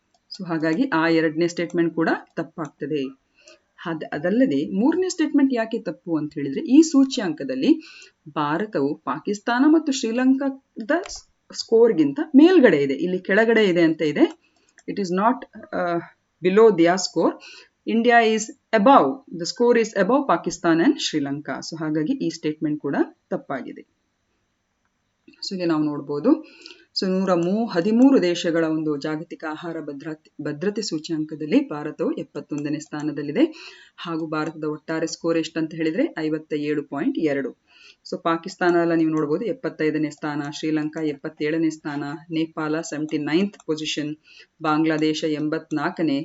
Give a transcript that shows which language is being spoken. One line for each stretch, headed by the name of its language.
Kannada: So ಹಾಗಾಗಿ ಆ ಎರಡನೇ ಸ್ಟೇಟ್ಮೆಂಟ್ ಕೂಡ ತಪ್ಪಾಗ್ತದೆ. ಅದಲ್ಲದೆ ಮೂರನೇ ಸ್ಟೇಟ್ಮೆಂಟ್ ಯಾಕೆ ತಪ್ಪು ಅಂತ ಹೇಳಿದ್ರೆ, ಈ ಸೂಚ್ಯಾಂಕದಲ್ಲಿ ಭಾರತವು ಪಾಕಿಸ್ತಾನ ಮತ್ತು ಶ್ರೀಲಂಕಾದ ಸ್ಕೋರ್ಗಿಂತ ಮೇಲ್ಗಡೆ ಇದೆ, ಇಲ್ಲಿ ಕೆಳಗಡೆ ಇದೆ ಅಂತ ಇದೆ.
English: It is not below their score. India is above, the score is above Pakistan and Sri Lanka.
Kannada: So ಹಾಗಾಗಿ ಈ ಸ್ಟೇಟ್ಮೆಂಟ್ ಕೂಡ ತಪ್ಪಾಗಿದೆ. ಸೊ ಇಲ್ಲಿ ನಾವು ನೋಡ್ಬೋದು, ಸೊ 113 ದೇಶಗಳ ಒಂದು ಜಾಗತಿಕ ಆಹಾರ ಭದ್ರತೆ ಸೂಚ್ಯಾಂಕದಲ್ಲಿ ಭಾರತವು 71ನೇ ಸ್ಥಾನದಲ್ಲಿದೆ. ಹಾಗೂ ಭಾರತದ ಒಟ್ಟಾರೆ ಸ್ಕೋರ್ ಎಷ್ಟಂತ ಹೇಳಿದ್ರೆ 57.2. ಸೊ ಪಾಕಿಸ್ತಾನ ಎಲ್ಲ ನೀವು ನೋಡ್ಬೋದು 75ನೇ ಸ್ಥಾನ, ಶ್ರೀಲಂಕಾ 77ನೇ ಸ್ಥಾನ, ನೇಪಾಳ 79th ಪೊಸಿಷನ್, ಬಾಂಗ್ಲಾದೇಶ 84ನೇ.